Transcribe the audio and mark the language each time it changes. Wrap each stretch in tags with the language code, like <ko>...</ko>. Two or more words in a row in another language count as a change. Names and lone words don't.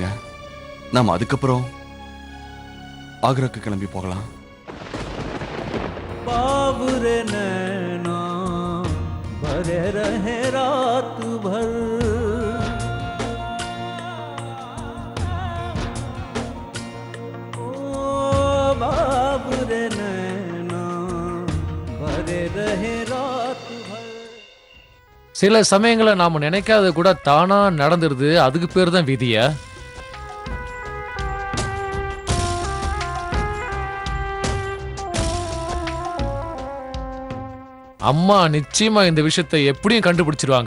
<ta>நாம அதுக்கப்புறம் ஆக்ராக்கு கிளம்பி போகலாம்.</ta> <hi>बाबुरे नैना भरे रहे रात भर, ओ बाबुरे नैना भरे रहे रात भर.</hi> <ta>சில சமயங்களை நாம நினைக்காத கூட தானா நடந்துருது. அதுக்கு பேர் தான் விதியா? அம்மா நிச்சயமா இந்த விஷயத்தை எப்படியும் கண்டுபிடிச்சிருவாங்க.</ta>